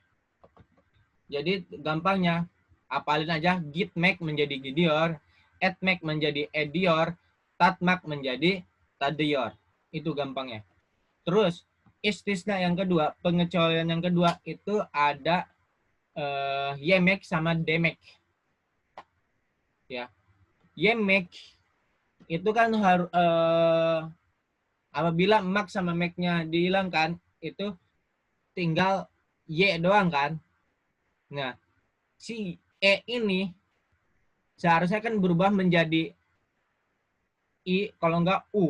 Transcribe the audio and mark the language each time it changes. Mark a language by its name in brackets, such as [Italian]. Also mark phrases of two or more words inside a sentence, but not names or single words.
[Indonesian] Jadi gampangnya apalin aja gitmek menjadi gidior, etmek menjadi edior, tatmak menjadi tadior. Itu gampangnya. Terus istisna yang kedua, pengecualian yang kedua itu ada yemek sama demek. Ya. Yemek itu kan harus apabila mak sama meknya dihilangkan itu tinggal y doang kan. Nah, si e ini seharusnya kan berubah menjadi i kalau enggak u.